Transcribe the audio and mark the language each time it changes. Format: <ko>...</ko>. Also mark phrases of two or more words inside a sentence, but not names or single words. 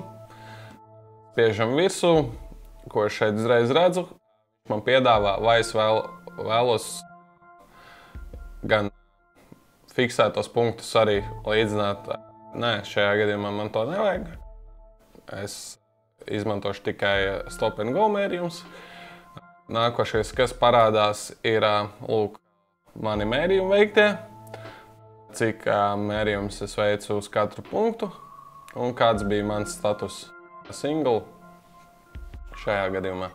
<lv>Spiežam virsū, ko es šeit uzreiz redzu. Man piedāvā, vai es vēlos gan fiksētos punktus arī līdzināt. Nē, šajā gadījumā man to nevajag. Es izmantošu tikai</lv> <en>stop and go</en> <lv>mērījums. Nākošais, kas parādās, ir lūk, mani mērījumi veiktie, cik mērījums es veicu uz katru punktu un kāds bija mans</lv> <en>status single</en> <lv>šajā gadījumā.</lv>